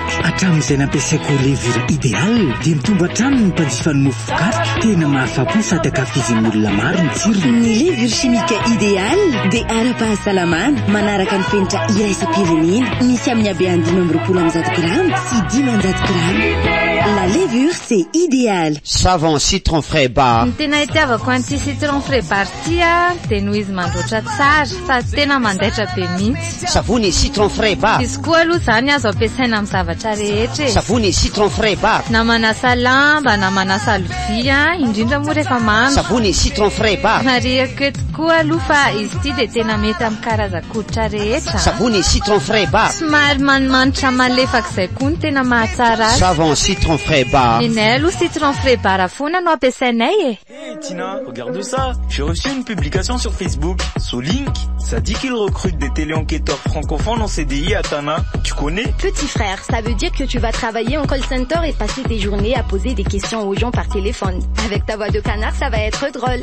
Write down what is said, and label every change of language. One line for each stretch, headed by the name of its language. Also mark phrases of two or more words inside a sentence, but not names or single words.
Malagasy: Hatramin'izay nampiasaiko levure idéal dia mitombo hatrany ny mpanjifa ny mofo vokatra. Tena mahafapo sady ankafizin'ny olona maro ny tsirony. Ny
French: levure chimique idéal
Malagasy: dia ara-pahasalamana manaraka ny fenitra iraisam-pirenena. Misy amin'ny habeny 500 grammes sy 500 grammes.
French: La levure, c'est idéal.
Malagasy: Savon citron frais bar. Ny tena itiavako an'ity citron frais bar ty dia noho izy mandoatra tsara sady tena mandaitra be mihitsy. Savony citron frais bar. Izy koa aloha zany azo ampiasaina amin'ny zavatra rehetra. Savony citron frais bar. Na manasa lamba na manasa lovia indrindra moa rehefa mandro. Savony citron frais bar. Mariako eto koa aloha fa izy ity dia tena mety amin'ny karazan-koditra rehetra. Savony citron frais bar. Somary manimanitra malefaka izay koa ny tena mahatsara azy. Savon citron frais bar. Nenay aloha citron frais bar foana no ampiasainay e.
French: Hey Tina, regarde ça. J'ai reçu une publication sur Facebook. Solink, ça dit qu'il recrute des téléenquêteurs francophones en CDI à Tana. Tu connais? Petit frère, ça veut dire que tu vas travailler en
English: call center
French: et passer tes journées à poser des questions aux gens par téléphone. Avec ta voix de canard, ça va être drôle.